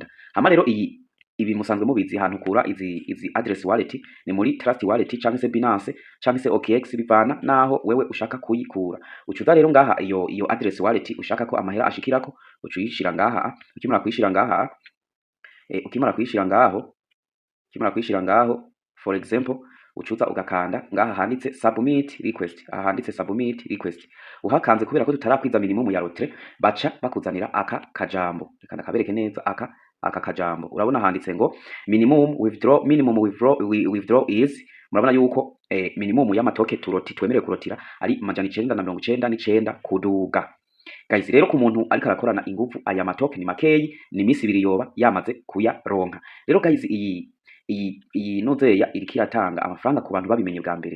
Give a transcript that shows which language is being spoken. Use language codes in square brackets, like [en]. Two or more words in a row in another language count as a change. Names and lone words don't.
[rn] Hama rero ibi musanzwe mubizi ahantu kura izi [en] address wallet [rn] ni muri Trust Wallet canke se Binance canke se OKX, bivana naho wewe ushaka kuyikura. Ucuza rero ngaha iyo [en] address wallet [rn] ushaka ko amahera ashikirako, ucuyishira ngaha. Ukimara kuyishira ngaho [en] for example [rn] ucuza ugakanda ngaha handitse [en] submit request. [rn] Aha handitse [en] submit request [rn] uhakanze, kubera ko tutarakwiza minimum ya rote baca bakuzanira aka kajambo. Reka nakabereke neza aka kajambo. Urabona handitse ngo [en] minimum withdraw is. [rn] Murabona yuko minimum y'amatoke twemerewe kurotira ari 999 kuduga. Guys, rero ku muntu ariko arakorana ingufu aya matoke ni makeyi, ni misi 2 yoba yamaze kuyaronka. Rero guys, iyi nozeya iriko iratanga amafaranga ku bantu babimenye bwa mbere.